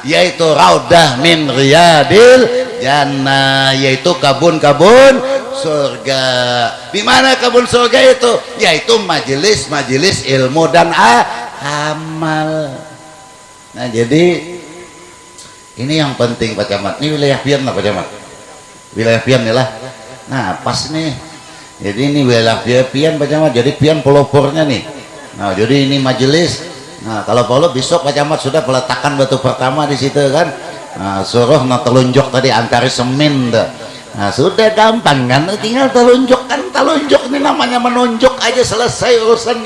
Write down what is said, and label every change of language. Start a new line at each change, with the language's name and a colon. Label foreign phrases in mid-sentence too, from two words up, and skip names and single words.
Indonesian: Yaitu
Arabic: روضة من رياض الجنة,
Indonesian: yaitu kebun-kebun surga. Di mana kebun surga itu? Yaitu majelis-majelis ilmu dan amal. Nah, jadi ini yang penting Pak Camat. Ini wilayah pian lah Pak Camat. Wilayah pian nih lah. Nah, pas nih. Jadi ini wilayah pian Pak Camat. Jadi pian pelopornya nih. Nah, jadi ini majelis. Nah, kalau perlu besok Pak Camat sudah peletakan batu pertama di situ kan. Nah, suruh telunjuk tadi antara semen dah. Nah, sudah gampang kan, tinggal telunjuk kan. Telunjuk ini namanya menunjuk aja, selesai urusannya.